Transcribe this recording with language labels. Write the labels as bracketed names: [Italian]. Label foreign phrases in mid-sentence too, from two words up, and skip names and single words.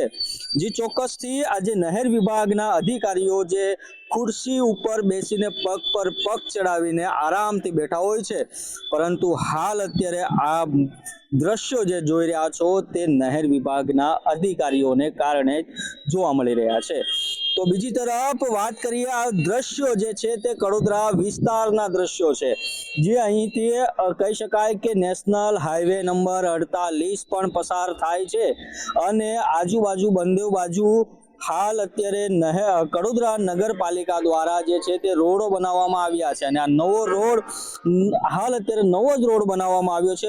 [Gujarati] જે ચોક્કસથી આ જે નહેર વિભાગના અધિકારીઓ જે ખુરશી ઉપર બેસીને પગ પર પગ ચઢાવીને આરામથી બેઠા હોય છે, પરંતુ હાલ અત્યારે આ દૃશ્યો જે જોઈ રહ્યા છો તે નહેર વિભાગના અધિકારીઓને કારણે જોવા મળી રહ્યા છે। તો બીજી તરફ બાત કરીએ આ દૃશ્યો જે છે તે કડોદરા વિસ્તારના દૃશ્યો છે, જે અહીંથી કહી શકાય કે નેશનલ હાઈવે નંબર 48 પણ પસાર થાય છે અને આજુબાજુ બંને બાજુ હાલ અત્યારે કડોદરા નગરપાલિકા દ્વારા જે છે તે રોડો બનાવવામાં આવ્યા છે અને આ નવો રોડ હાલ અત્યારે નવો જ રોડ બનાવવામાં આવ્યો છે।